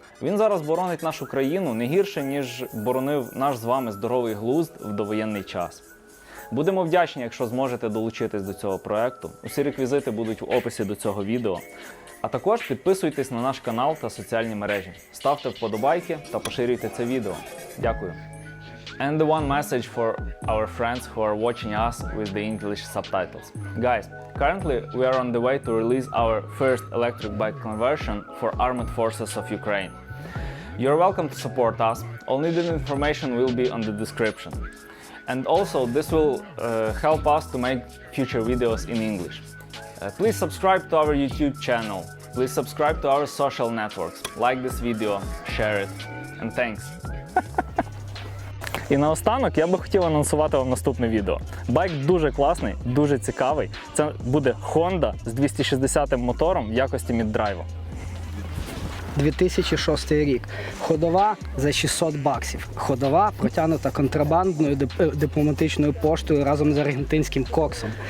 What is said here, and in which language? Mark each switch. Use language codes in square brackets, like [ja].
[uk] Він зараз боронить нашу країну не гірше, ніж боронив наш з вами здоровий глузд в довоєнний час. Будемо вдячні, якщо зможете долучитись до цього проекту. Усі реквізити будуть в описі до цього відео. А також підписуйтесь на наш канал та соціальні мережі. Ставте вподобайки та поширюйте це відео. Дякую. [en] And the one message for our friends who are watching us with the English subtitles. Guys, currently we are on the way to release our first electric bike conversion for Armed Forces of Ukraine. You're welcome to support us. All needed information will be on the description. And also, this will help us to make future videos in English. Please subscribe to our YouTube channel. Please subscribe to our social networks. Like this video, share it, and thanks. [uk] І наостанок я би хотів анонсувати вам наступне відео. Байк дуже класний, дуже цікавий. Це буде Honda з 260-м мотором в якості міддрайву. 2006 рік. Ходова за $600. Ходова протягнута контрабандною дипломатичною поштою разом з аргентинським коксом.